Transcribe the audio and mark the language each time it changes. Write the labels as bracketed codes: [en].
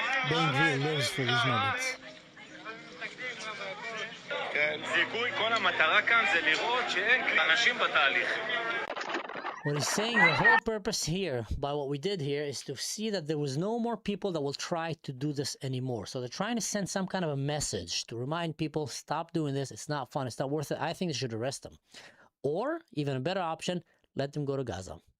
[en] Ben Gvir lives for these moments. [he] זיכוי, כל המטרה כאן זה לראות שאין אנשים בתהליך. [en] What he's saying, the whole purpose here, by what we did here, is to see that there was no more people that will try to do this anymore. So they're trying to send some kind of a message to remind people, stop doing this. It's not fun. It's not worth it. I think they should arrest them. Or, even a better option, let them go to Gaza.